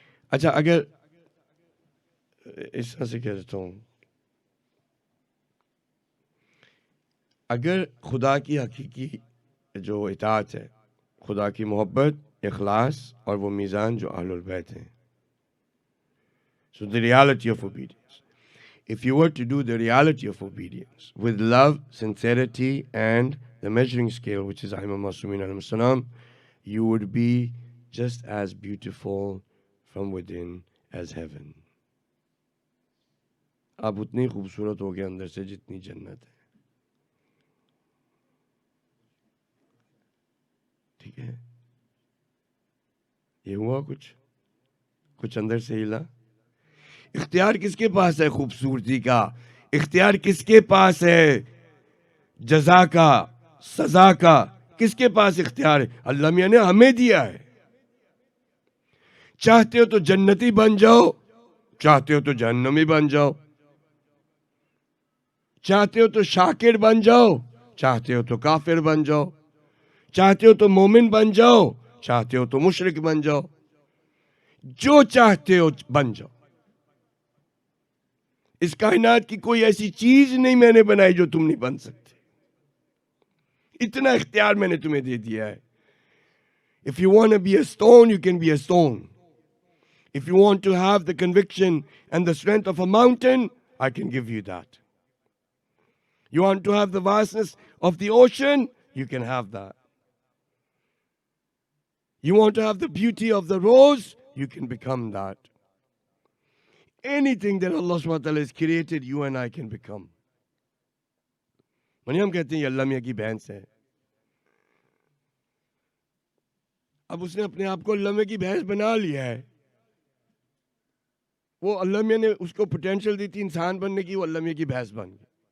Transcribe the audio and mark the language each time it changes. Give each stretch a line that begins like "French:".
Urdu: اچھا اگر اس طرح سے کہتا ہوں، اگر خدا کی حقیقی جو اطاعت ہے، خدا کی محبت، اخلاص اور وہ میزان جو اہل البیت ہیں.
English: So the reality of obedience. If you were to do the reality of obedience with love, sincerity, and the measuring scale, which is Imam Masumin alayhi salam, you would be just as beautiful from within as heaven.
Urdu: آپ اتنی خوبصورت ہو گئے اندر سے جتنی جنت ہے. ٹھیک ہے؟ یہ ہوا کچھ اندر سے ہلا. اختیار کس کے پاس ہے خوبصورتی کا؟ اختیار کس کے پاس ہے جزا کا، سزا کا؟ کس کے پاس اختیار ہے؟ اللہ میاں نے ہمیں دیا ہے. چاہتے ہو تو جنتی بن جاؤ، چاہتے ہو تو جہنمی بن جاؤ، چاہتے ہو تو شاکر بن جاؤ، چاہتے ہو تو کافر بن جاؤ، چاہتے ہو تو مومن بن جاؤ، چاہتے ہو تو مشرک بن جاؤ، جو چاہتے ہو بن جاؤ. اس کائنات کی کوئی ایسی چیز نہیں میں نے بنائی جو تم نہیں بن سکتے. اتنا اختیار میں نے تمہیں دے دیا ہے.
English: If you want to be a stone, you can be a stone. If you want to have the conviction and the strength of a mountain, I can give you that. You want to have the vastness of the ocean, you can have that. You want to have the beauty of the rose, you can become that. Anything that Allah subhanahu wa ta'ala has created, you and I can become.
Urdu: ہم کہتے ہیں یہ اللہ میاں کی بھینس ہے. اب اس نے اپنے آپ کو اللہ میاں کی بھینس بنا لیا ہے. وہ اللہ میاں نے اس کو پوٹینشل دی تھی انسان بننے کی، وہ اللہ میاں کی بھینس بن گئی.